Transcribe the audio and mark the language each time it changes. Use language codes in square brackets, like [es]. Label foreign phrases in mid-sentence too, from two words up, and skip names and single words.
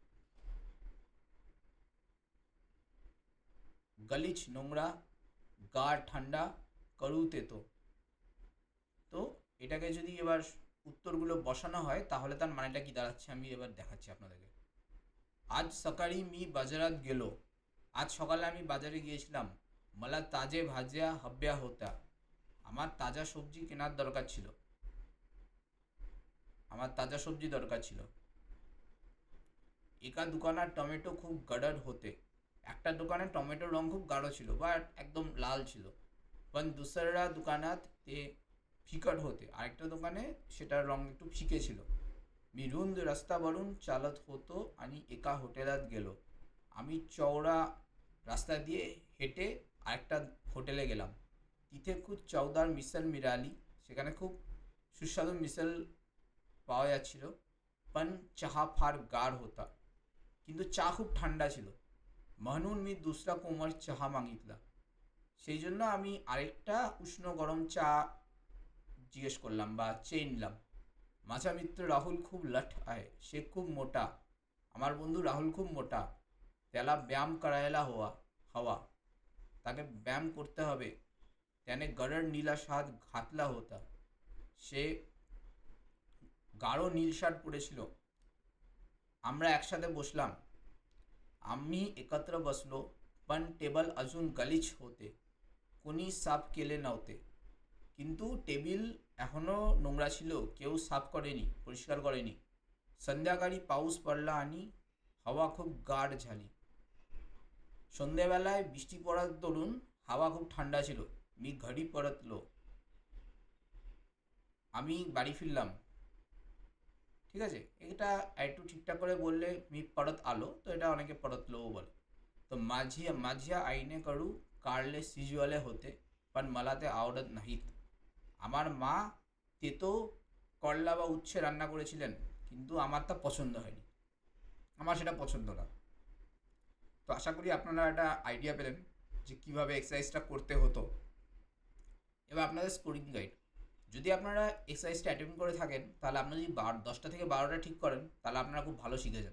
[bn] গলিচ নোংরা, গাঢ় ঠান্ডা, করু তেতো। তো এটাকে যদি এবার উত্তরগুলো বসানো হয়, তাহলে তার মানেটা কি দাঁড়াচ্ছে আমি এবার দেখাচ্ছি আপনাদেরকে। [mr] आज सकाळी मी बाजारात गेलो, [bn] আজ সকালে আমি বাজারে গিয়েছিলাম। [mr] मला ताजे भाज्या हव्या होत्या, [bn] আমার তাজা সবজি কেনার দরকার ছিল, আমার তাজা সবজি দরকার ছিল। একা দোকানের টমেটো খুব গডড হতে, একটা দোকানে টমেটোর রং খুব গাঢ় ছিল বা একদম লাল ছিল। [mr] पण दुसऱ्या दुकानात ते फिकट होते, [bn] আরেকটা দোকানে সেটার রং একটু ফিকে ছিল। [mr] मी रुंद रस्त्यावरून चालत होतो आणि एका হোটেলাत गेलो, [bn] আমি চওড়া রাস্তা দিয়ে হেঁটে আরেকটা হোটেলে গেলাম। [mr] तिथे खूप चवदार मिसल मिळाली, [bn] সেখানে খুব সুস্বাদু মিসল পাওয়া যাচ্ছিল। [mr] पण चहा फार गार होता, [bn] কিন্তু চা খুব ঠান্ডা ছিল। [mr] म्हणून मी दुसरा कोमट चहा मागितला, [bn] সেই জন্য আমি আরেকটা উষ্ণ গরম চা জিজ্ঞেস করলাম বা চেয়ে নিলাম। [mr] माझा मित्र राहुल खूप लठ आहे, [bn] সে খুব মোটা, আমার বন্ধু রাহুল খুব মোটা। [mr] त्याला व्यायाम करायला हवा, [bn] তাকে ব্যায়াম করতে হবে। [mr] त्याने गडद नीला শার্ট घातला होता, [bn] সে গাঢ় নীল শার্ট পরেছিল। আমরা একসাথে বসলাম, [mr] आम्ही एकत्र बसलो, पण टेबल अजून गलिच्छ होते, कोणी साफ केले नव्हते। [bn] কিন্তু টেবিল এখনও নোংরা ছিল, কেউ সাফ করেনি, পরিষ্কার করেনি। [mr] संध्याकाळी पाऊस पडला आणि हवा खूप गाढ झाली, [bn] সন্ধেবেলায় বৃষ্টি পড়ার দরুন হাওয়া খুব ঠান্ডা ছিল। [mr] मी घरी परतलो, [bn] আমি বাড়ি ফিরলাম। ঠিক আছে, এটা একটু ঠিকঠাক করে বললে [mr] मी परत आलो, [bn] তো এটা অনেকে পরতলোও বলে। [mr] তো माझ्या आईने कडू कारले शिजवले होते, पण मला ते आवडत नाहीत। [bn] আমার মা তেতো করলা বা উচ্ছে রান্না করেছিলেন, কিন্তু আমার তা পছন্দ হয়নি, আমার সেটা পছন্দ না। তো আশা করি আপনারা একটা আইডিয়া পেলেন যে কীভাবে এক্সারসাইজটা করতে হতো। এবার আপনাদের স্কোরিং গাইড, যদি আপনারা এক্সারসাইজটা অ্যাটেম্প করে থাকেন, তাহলে আপনারা যদি 10টা থেকে 12টা ঠিক করেন, তাহলে আপনারা খুব ভালো শিখেছেন।